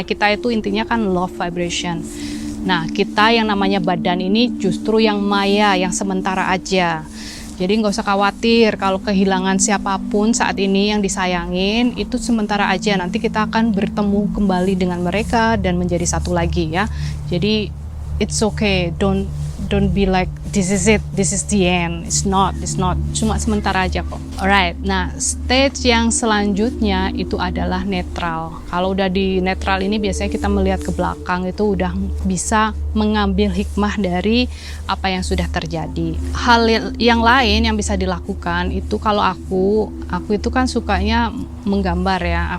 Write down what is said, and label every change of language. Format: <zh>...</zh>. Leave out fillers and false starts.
<id>Kita itu intinya kan love vibration. Nah kita yang namanya badan ini justru yang maya, yang sementara aja. Jadi nggak usah khawatir kalau kehilangan siapapun saat ini yang disayangin, itu sementara aja. Nanti kita akan bertemu kembali dengan mereka dan menjadi satu lagi ya. Jadi</id> <en>it's okay, don't be like this is it, this is the end. It's not.</en> <id>Cuma sementara aja kok.</id> <en>Alright.</en> <id>Nah, stage yang selanjutnya itu adalah netral. Kalau udah di netral ini biasanya kita melihat ke belakang, itu udah bisa mengambil hikmah dari apa yang sudah terjadi. Hal yang lain yang bisa dilakukan itu, kalau aku itu kan sukanya menggambar ya.</id>